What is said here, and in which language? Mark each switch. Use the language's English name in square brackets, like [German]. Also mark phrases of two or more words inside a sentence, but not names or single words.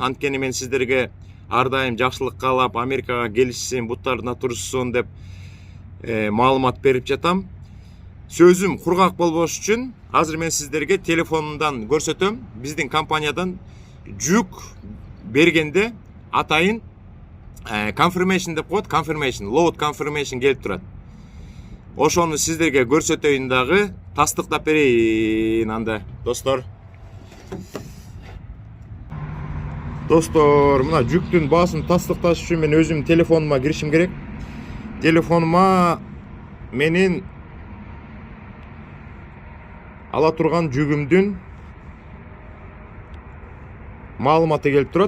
[Kyrgyz] Анткени мен сиздерге ар дайым жакшылык каалап, Америкага келишсин, буттарына турушсун деп маалымат берип жатам. Сөзүм кургак болбош үчүн азыр мен сиздерге телефонумдан көрсөтөм. Биздин компаниядан жүк бергенде атайын confirmation деп коет, [English] confirmation, load confirmation [Kyrgyz] келип турат. Ошону сиздерге көрсөтөйүн дагы, тастыктап берейин анда, достор. Достор, мына жүктүн баасын тастыкташ үчүн мен өзүм телефонума киришим керек. Телефонума менин ала турган жүгүмдүн маалыматы келип турат.